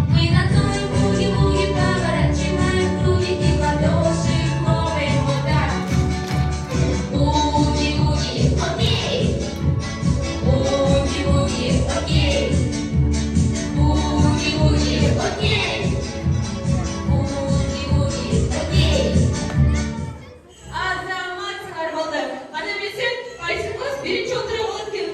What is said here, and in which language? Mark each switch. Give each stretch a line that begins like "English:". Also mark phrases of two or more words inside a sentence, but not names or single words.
Russian: Мы танцуем буги-буги, поворачиваем круги и ладоши хлопаем вот так. Буги-буги, окей. Буги-буги, окей. Буги-буги, окей. Буги-буги, окей.
Kazakh: Азамат сыңар болды. Қана берсең, қайсы класс бірінші отыра болады екен.